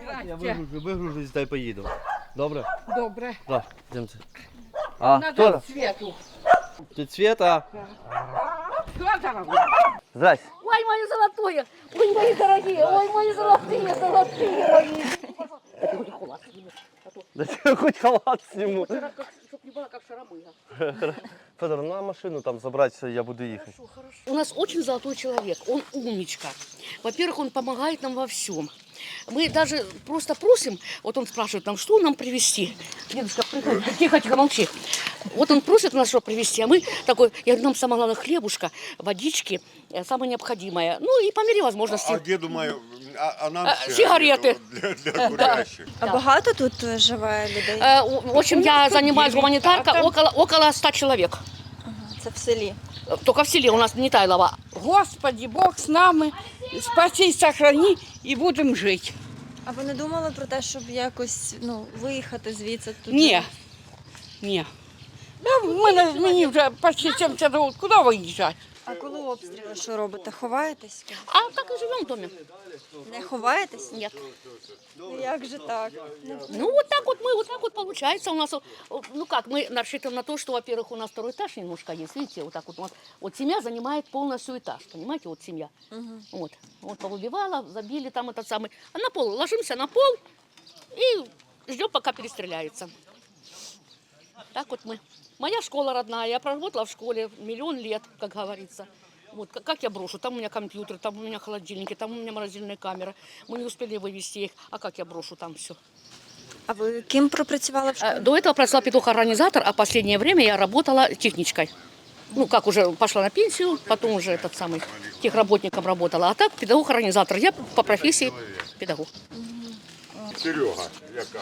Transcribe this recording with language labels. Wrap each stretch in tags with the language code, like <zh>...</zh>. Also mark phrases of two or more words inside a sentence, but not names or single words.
<ru>Я здрасте.</ru> <uk>вигружусь, дай поїду. Добре? Добре. Так, йдемте. А,</uk> <ru>Надо Свету. Тут Света.</ru> <uk>Хто зараз?</uk> <ru>Здрасте.</ru> <uk>Ой, мої золотые! Ой, мої дорогі! Ой, мої золотые мої!</uk> <ru>Это хоть халат сними. Да я хоть халат сниму. Вчера, чтоб не было как шаромыга. Федор, на машину там забрать, я буду ехать. У нас очень золотой человек, он умничка. Во-первых, он помогает нам во всем. Мы даже просто просим, вот он спрашивает нам, что нам привезти. Дедушка, приходи, тихо, молчи. Вот он просит нас что привезти, а мы такой, я говорю, нам самое главное хлебушка, водички, самое необходимое. Ну и по мере возможности.</ru> <uk>А деду маю, а нам сигарети.</uk> <ru>для курящих.</ru> <uk>А багато тут живе людей?</uk> <ru>В общем, я занимаюсь гуманитаркой, около 100 человек.</ru> <uk>Ага, це в селі.</uk> <ru>Только в селе у нас не Тайлова.</ru> <uk>Господи, Бог з нами,</uk> <ru>спаси, сохрани</ru> <uk>і будемо жити. А ви не думали про те, щоб якось виїхати звідси? Тут Ні, ні. Мені вже почти 70 років, куди виїжджати? А коли обстріли, що робите? Ховаєтесь?</uk> <ru>А так и живем в доме.</ru> <uk>Не ховаєтесь?</uk> <ru>Нет.</ru> <uk>Ну як же так?</uk> <ru>Ну, вот так вот получается у нас. Ну как, мы рассчитываем на то, что, во-первых, у нас второй этаж немножко есть. Видите, вот так вот у нас. Вот семья занимает полностью этаж, понимаете, вот семья. Угу. Вот повыбивала, забили там этот самый. А на пол, ложимся на пол и ждем, пока перестреляется. Так вот мы. Моя школа родная, я проработала в школе миллион лет, как говорится. Вот, как я брошу? Там у меня компьютер, там у меня холодильники, там у меня морозильная камера. Мы не успели вывести их. А как я брошу там все?</ru> <uk>А ви ким пропрацювали в школі?</uk> <ru>До этого pracoвала педагог-организатор, а последнее время я работала техничкой. Ну, как уже пошла на пенсию, потом уже этот самый техработником работала. А так педагог-организатор. Я по профессии педагог.</ru> <uk>Серега, яка?</uk>